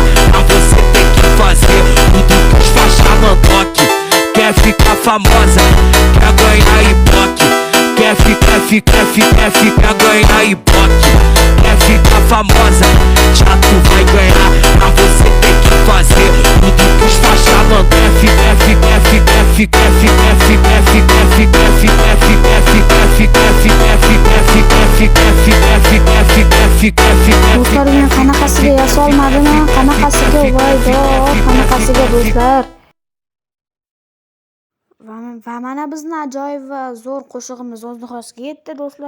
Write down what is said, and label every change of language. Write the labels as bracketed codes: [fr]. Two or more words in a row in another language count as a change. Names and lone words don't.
[pt] Pra você ter que fazer tudo que os faixa mandar. Quer ficar famosa, quer ganhar ibope. Quer ganhar ibope. Quer ficar famosa, já tu vai ganhar. Pra você ter que fazer tudo que os faixa mandar. [uz] Do'stlar, men qanaqasiga yasolmadimi? Qanaqasiga qanaqasiga do'stlar. Va mana bizni ajoyib va zo'r qo'shig'imiz o'z nihoyasiga yetdi do'stlar.